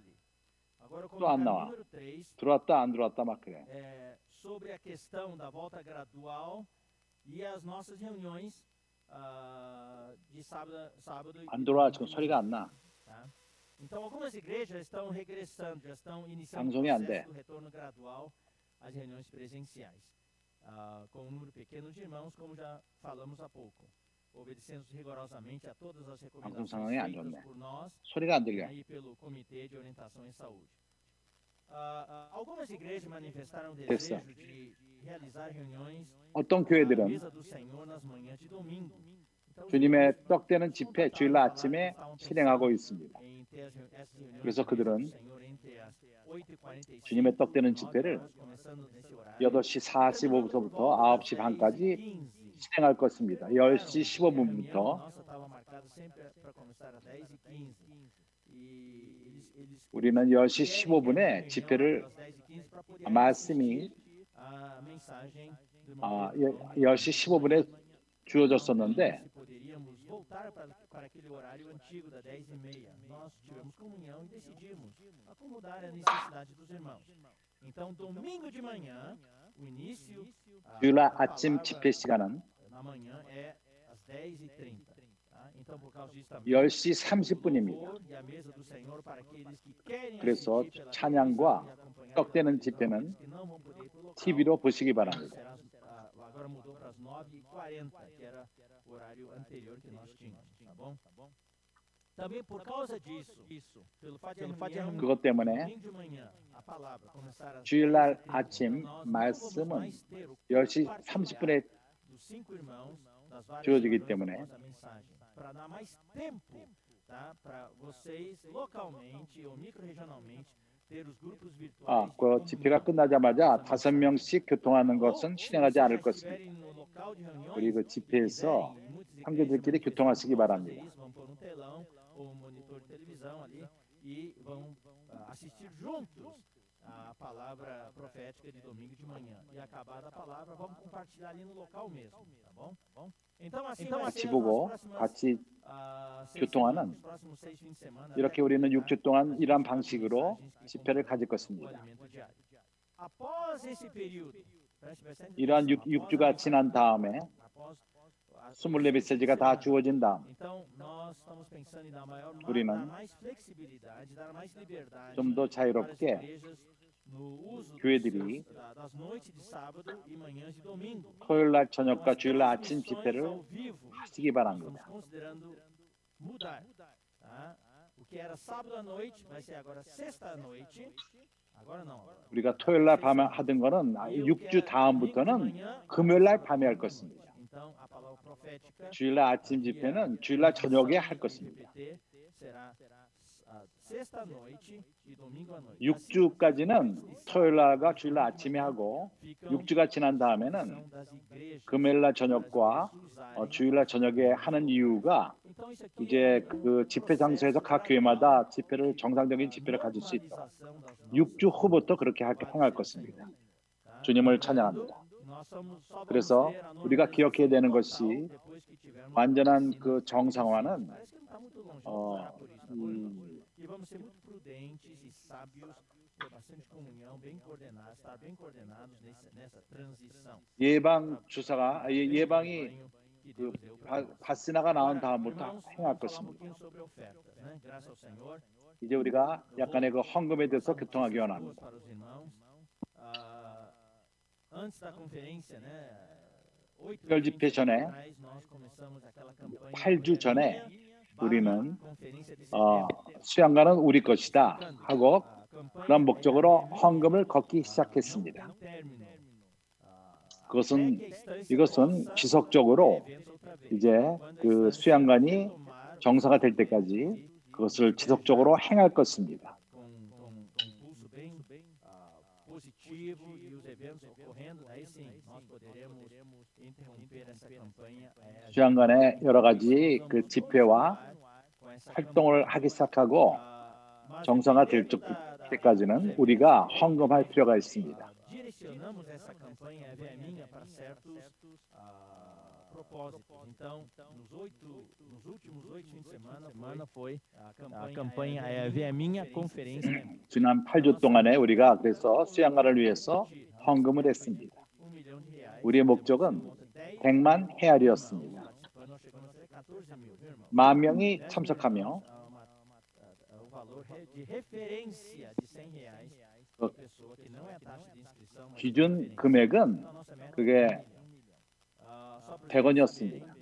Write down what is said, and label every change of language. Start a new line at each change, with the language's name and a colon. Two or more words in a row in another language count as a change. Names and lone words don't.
Portuguese: Agora o
Korean: 또 안
Portuguese: comentário
Korean: 나와.
Portuguese: número 3
Korean: 들어왔다 안 들어왔다 막 그래.
Portuguese: sobre a questão da volta gradual e as nossas reuniões de sábado e
Korean: 안 들어와.
Portuguese: domingo
Korean: 지금
Portuguese: de
Korean: 소리가
Portuguese: manhã,
Korean: 안 나.
Portuguese: tá? Então algumas igrejas estão regressando, já estão iniciando o
Korean: 방송이 안 돼.
Portuguese: processo do retorno gradual às reuniões presenciais, com um número pequeno de irmãos, como já falamos há pouco, obedecendo rigorosamente a todas as
Korean: 방송
Portuguese: recomendações
Korean: 상황이 안
Portuguese: feitas
Korean: 좋네.
Portuguese: por nós
Korean: 소리가 안 들려.
Portuguese: e pelo Comitê de Orientação em Saúde. Algumas igrejas manifestaram
Korean: 됐어.
Portuguese: desejo de realizar reuniões
Korean: 어떤
Portuguese: à
Korean: 교회들은
Portuguese: mesa do Senhor nas manhãs de domingo. Então, os
Korean: 주님의
Portuguese: irmãos
Korean: 떡되는 집회 주일날 아침에
Portuguese: estavam
Korean: 실행하고 있습니다.
Portuguese: em ter essas reuniões
Korean: 그래서
Portuguese: na mesa do
Korean: 그들은
Portuguese: Senhor entre as 8h45
Korean: 주님의 떡되는
Portuguese: e 9
Korean: 집회를
Portuguese: horas, começando nesse horário,
Korean: 8시 45분부터 9시 반까지
Portuguese: 10h15.
Korean: 실행할 것입니다. 10시
Portuguese: A reunião
Korean: 15분부터
Portuguese: nossa estava marcada sempre para começar às 10h15. E eles
Korean: 우리는 10시 15분에 집회를
Portuguese: às 10h15 para poder
Korean: 말씀이
Portuguese: a mensagem do irmão Pedro,
Korean: 10시 15분에 주어졌었는데
Portuguese: se poderíamos voltar para aquele horário antigo da 10h30. Nós tivemos comunhão e decidimos acomodar a necessidade dos irmãos. Então, domingo de manhã, o início
Korean: 주일날 아침 집회 시간은
Portuguese: na manhã é às 10h30. Tá? Então, por causa disso também,
Korean: 10시 30분입니다.
Portuguese: e a mesa do Senhor para aqueles que querem
Korean: 그래서
Portuguese: assistir pela
Korean: 찬양과
Portuguese: televisão e acompanhar
Korean: 떡되는
Portuguese: pela
Korean: 집회는
Portuguese: televisão, que não vão poder ir pro local.
Korean: TV로 보시기 바랍니다.
Portuguese: Agora mudou para as 9h40, que era o horário anterior que nós tínhamos, tá bom? Também por causa disso, pelo fato de a reunião
Korean: 그것 때문에
Portuguese: domingo de manhã, a palavra começar às
Korean: 주일날
Portuguese: 10h30,
Korean: 아침
Portuguese: nós não vamos
Korean: 말씀은
Portuguese: mais ter o
Korean: 10시
Portuguese: compartilhar
Korean: 30분에
Portuguese: dos 5 irmãos das várias
Korean: 주어지기
Portuguese: reuniões
Korean: 때문에
Portuguese: após a mensagem, para dar mais tempo, tá? Para vocês localmente ou microrregionalmente ter os grupos virtuais.
Korean: 그 집회가 끝나자마자 5명씩 교통하는 것은 실행하지 않을 것입니다. 우리 그 집회에서 형제들끼리 교통하시기 바랍니다.
Portuguese: Vão pôr um telão ou um monitor de televisão ali e vão assistir juntos a palavra profética de domingo de manhã. E acabada a palavra, vamos compartilhar ali no local mesmo, tá bom? Então assim
Korean: 같이 보고 같이 교통하는
Portuguese: os próximos 6 fins de semana.
Korean: 이렇게 우리는 6주 동안 이러한 방식으로 집회를 가질 것입니다.
Portuguese: Após esse período,
Korean: 이러한 6주가 지난 다음에 24메시지가 다 주어진 다음
Portuguese: então nós estamos pensando em dar
Korean: 우리는
Portuguese: mais flexibilidade, dar mais liberdade
Korean: 좀 더
Portuguese: para as
Korean: 자유롭게
Portuguese: igrejas no uso
Korean: 교회들이
Portuguese: das noites de sábado e manhãs de domingo.
Korean: 토요일 날 저녁과 주일날 아침
Portuguese: Transmissões
Korean: 집회를
Portuguese: ao vivo.
Korean: 하시기 바랍니다.
Portuguese: Estamos considerando mudar, tá? O que era sábado à noite vai ser agora sexta à noite. Agora não.
Korean: 우리가 토요일 날 밤에 하던 거는 6주 다음부터는 금요일 날 밤에 할 것입니다.
Portuguese: Então a palavra profética
Korean: 주일날 아침 집회는 주일날 저녁에 할 것입니다.
Portuguese: será sexta à noite e domingo à noite.
Korean: 6주까지는 토요일 날과 주일날 아침에 하고 6주가 지난 다음에는 금요일 날 저녁과 주일 날 저녁에 하는 이유가 이제 그 집회 장소에서 각 교회마다 집회를 정상적인 집회를 가질 수 있도록 6주 후부터 그렇게 행할 것입니다. 주님을 찬양합니다. 그래서 우리가 기억해야 되는 것이 완전한 그 정상화는
Portuguese: E vamos ser muito prudentes e sábios ter bastante comunhão, bem coordenados, estar bem coordenados nessa transição.
Korean: 예방 주사가 예방이
Portuguese: Rebanho que
Korean: 그
Portuguese: Deus deu para nós.
Korean: 바시나가 나온
Portuguese: Agora,
Korean: 다음부터
Portuguese: irmãos,
Korean: 행할
Portuguese: vamos falar um
Korean: 것입니다.
Portuguese: pouquinho sobre ofertas, né? Graças ao Senhor.
Korean: 이제 우리가 약간의 그 헌금에 대해서
Portuguese: Passar
Korean: 교통하기
Portuguese: notícias boas
Korean: 원합니다.
Portuguese: para os irmãos. Antes da conferência, né? 8
Korean: 특별 집회 전에
Portuguese: atrás, nós começamos aquela campanha
Korean: 8주 전에 우리는
Portuguese: conferência de setembro.
Korean: 수양관은 우리 것이다 하고
Portuguese: campanha
Korean: 그런 목적으로 헌금을 걷기
Portuguese: não
Korean: 시작했습니다.
Portuguese: tem término.
Korean: 이것은 지속적으로 이제 그 수양관이 정사가 될 때까지 그것을 지속적으로 행할 것입니다.
Portuguese: pulso bem positivo e os eventos ocorrendo, aí sim nós poderemos interromper essa campanha.
Korean: 수양관의 여러 가지 그 집회와 활동을 하기 시작하고 정상화 될 때까지는 우리가 헌금할 필요가 있습니다.
Portuguese: Direcionamos essa campanha Ave Minha para certos propósitos. Então, nos últimos 8 fins de semana foi a campanha Ave Minha conferência.
Korean: 지난 8주 동안에 우리가 그래서 수양관을 위해서 헌금을 했습니다. 우리의 목적은 100만 헤알이었습니다. 만 명이 참석하며 기준 금액은 그게 100원이었습니다.